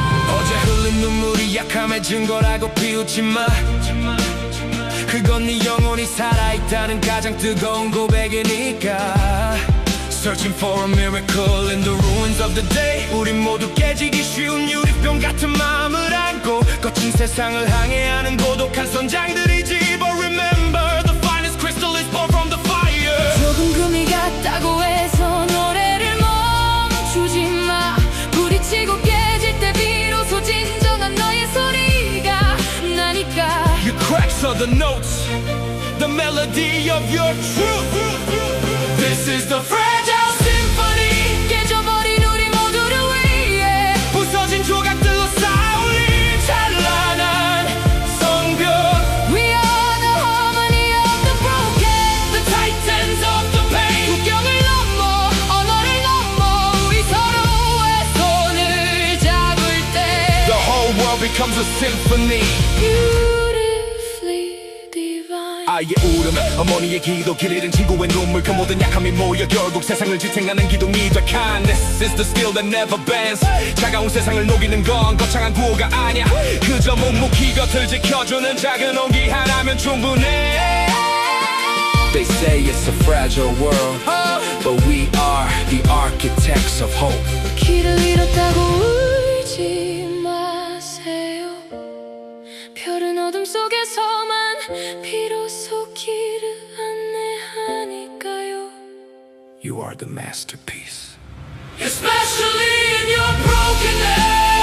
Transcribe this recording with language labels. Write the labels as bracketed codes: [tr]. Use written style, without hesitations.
[ko] 어제 흘린 눈물이 약함해진 거라고 비웃지 마. 그건 네 영혼이 살아있다는 가장 뜨거운 고백이니까. [en] Searching for a miracle in the ruins of the day. [ko] 우린 모두 깨지기 쉬운 유리병 같은 마음을 안고 거친 세상을 항해하는 고독한 선장들이지. [en] But remember, the finest crystal is born from the fire. [ko] 조금 금이 같다고 해서 노래를 멈추지 마. 부딪히고 깨질 때 비로소 진정한 너의 소리가 나니까. [en] Your cracks are the notes, the melody of your truth. This is the fragile symphony. [ko] 깨져버린 우리 모두를 위해 부서진 조각들로 쌓아올린 찬란한 성벽. [en] We are the harmony of the broken, The titans of the pain. [ko] 국경을 넘어 언어를 넘어 우리 서로의 손을 잡을 때 [en] The whole world becomes a symphony. Beautifully divine. [ko] 아이의 울음, 어머니의 기도, 길 잃은 친구의 눈물, 그 모든 약함이 모여 결국 세상을 지탱하는 기둥이 돼. [en] Kindness is the skill that never bends. [ko] 차가운 세상을 녹이는 건 거창한 구호가 아니야. 그저 묵묵히 곁을 지켜주는 작은 온기 하나면 충분해. [en] They say it's a fragile world, but we are the architects of hope. [ko] 길을 잃었다고 울지 마세요. 별은 어둠 속에서만 비로소 길을 안내하니까요. [en] You are the masterpiece. Especially in your brokenness.